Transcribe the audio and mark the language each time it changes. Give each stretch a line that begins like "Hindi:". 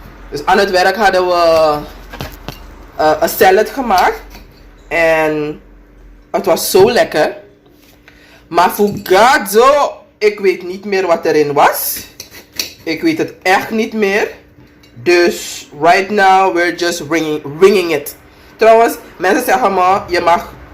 Dutch: dus aan het werk hadden we een salad gemaakt. En het was zo lekker. Maar fugado, ik weet niet meer wat erin was. Ik weet het echt niet meer. Dus
English: right now we're just winging it.
Dutch: Trouwens, mensen zeggen maar, je mag...